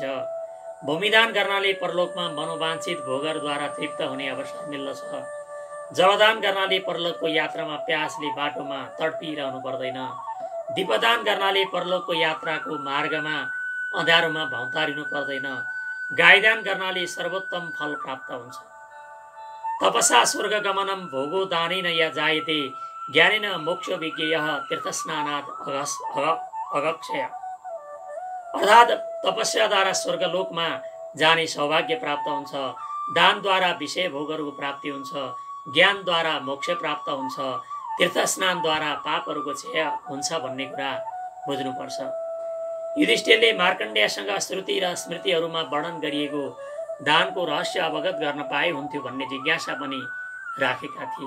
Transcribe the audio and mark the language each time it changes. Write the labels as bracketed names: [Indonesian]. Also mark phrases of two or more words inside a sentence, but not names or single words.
[Nepali] भूमिदान गर्नाले परलोकमा मनोवाञ्छित भोगहरूद्वारा तृप्त हुने अवसर मिल्दछ। जलदान गर्नाले परलोकको यात्रामा प्यासले बाटोमा तडपिरहनु पर्दैन। दीपदान गर्नाले परलोकको यात्राको मार्गमा अँध्यारोमा भौतारिनु पर्दैन। गाईदान गर्नाले सर्वोत्तम फल प्राप्त हुन्छ। [Sanskrit] तपसा स्वर्गगमनम भोगो दानेन या जायते ज्ञानेन मोक्ष विज्ञेयः तीर्थस्नानात् अगक्षय। [Nepali] अर्थात् तपस्याद्वारा स्वर्गलोकमा जाने सौभाग्य प्राप्त हुन्छ। दानद्वारा विषय भोगहरूको प्राप्ति हुन्छ। ज्ञानद्वारा मोक्ष प्राप्त हुन्छ। तीर्थस्नानद्वारा पापहरूको क्षय हुन्छ भन्ने कुरा बुझ्नुपर्छ। युधिष्ठिरले मार्कण्डेयसँग श्रुति र स्मृतिहरूमा वर्णन गरिएको दानको रहस्य अवगत गर्न पाए हुन्थ्यो भन्ने जिज्ञासा पनि राखेका थिए।